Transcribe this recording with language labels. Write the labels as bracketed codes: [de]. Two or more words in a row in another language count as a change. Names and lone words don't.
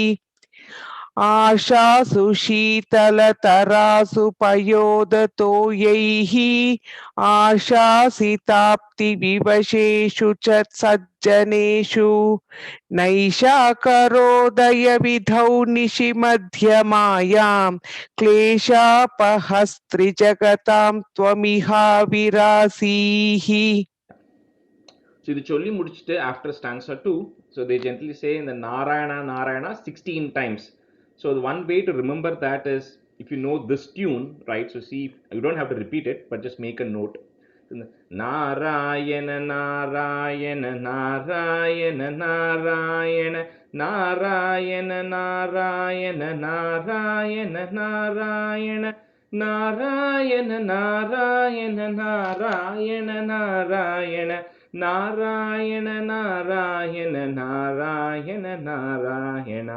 [sa] आशासु शीतलतरासु पयोदतोयैः आशासिताप्तिविवशेषु च सज्जनेषु नैषाकरोदयविधौ निशिमध्यमायां क्लेशापहस्त्रिजगतां त्वमिहाविरासीः. [en] So [ta] இது சொல்லி முடிச்சிட்டு [en] after stanza 2, so they gently say in the Narayana Narayana 16 times. So the one way to remember that is, if you know this tune, right? So see, you don't have to repeat it, but just make a note. Narayana Narayana Narayana Narayana Narayana Narayana Narayana Narayana Narayana Narayana Narayana Narayana Narayana Narayana Narayana Narayana.